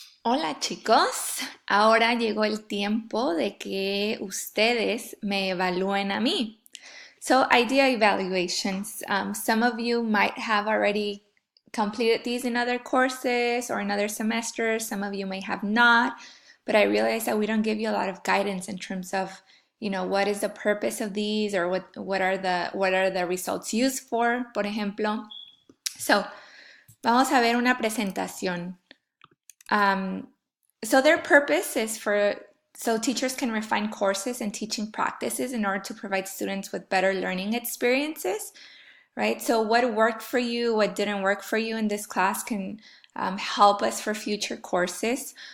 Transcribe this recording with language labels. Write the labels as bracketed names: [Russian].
[Spanish] Hola chicos, ahora llegó el tiempo de que ustedes me evalúen a mí. [English] So, idea evaluations. Some of you might have already completed these in other courses or in other semesters. Some of you may have not, but I realize that we don't give you a lot of guidance in terms of, what is the purpose of these or what are the results used for, [Spanish] por ejemplo. So, vamos a ver una presentación. [English] So their purpose is so teachers can refine courses and teaching practices in order to provide students with better learning experiences, right? So what worked for you, what didn't work for you in this class can help us for future courses.